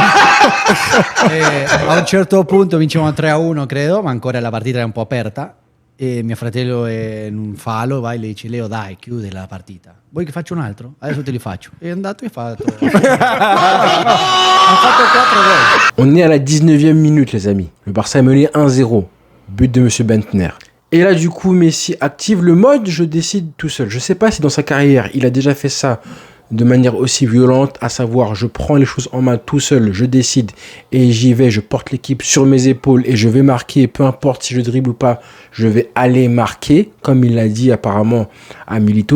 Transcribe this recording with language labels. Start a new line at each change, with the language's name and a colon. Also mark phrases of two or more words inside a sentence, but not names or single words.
Italian: A un certo punto vincevamo 3-1 credo, ma ancora la partita era un po' aperta e mio fratello è in un fallo, va e le dice Leo dai chiude la partita, vuoi che faccia un altro? Adesso te li faccio. È andato e ha fatto 4 gol.
French: On est à la 19e minute les amis, le Barça est mené 1-0, but de Monsieur Bentner. Et là du coup Messi active le mode je décide tout seul. Je sais pas si dans sa carrière il a déjà fait ça de manière aussi violente, à savoir je prends les choses en main tout seul, je décide et j'y vais, je porte l'équipe sur mes épaules et je vais marquer, peu importe si je dribble ou pas, je vais aller marquer, comme il l'a dit apparemment à Milito.